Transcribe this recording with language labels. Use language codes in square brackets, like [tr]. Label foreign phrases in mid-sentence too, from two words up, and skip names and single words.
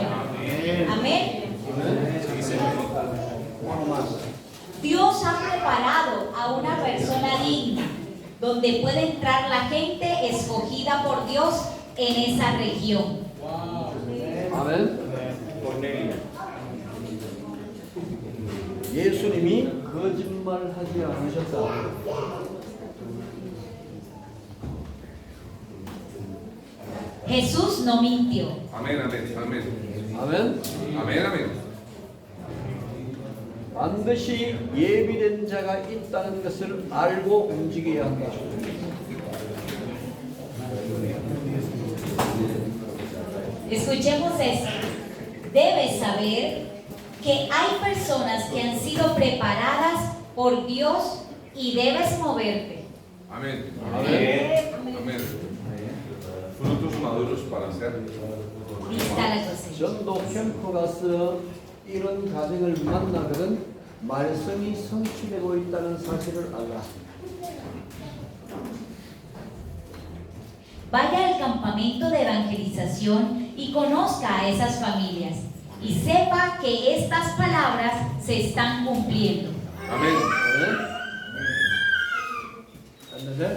[es] Amén. Dios ha preparado a una persona digna donde puede entrar la gente escogida por Dios en esa región. [ko] 아멘. 예수님이 거짓말하지 않으셨다. [es] Jesús no mintió. Amén, amén, amén. [ko] 아멘. [es] Amén, amén. [ko] 반드시 예비된 자가 있다는 것을 알고 움직여야 한다. [es] Escuchemos esto. Debes saber que hay personas que han sido preparadas por Dios y debes moverte. Amén. [ko] 아멘. [es] Amén. Frutos maduros para ser. Lista la cosecha. [ko] 전도 캠프 가서 이런 가정을 만나거든 말씀이 성취되고 있다는 사실을 알라. [es] Vaya al campamento de evangelización y conozca a esas familias y sepa que estas palabras se están cumpliendo. Amén. ¿Entendés?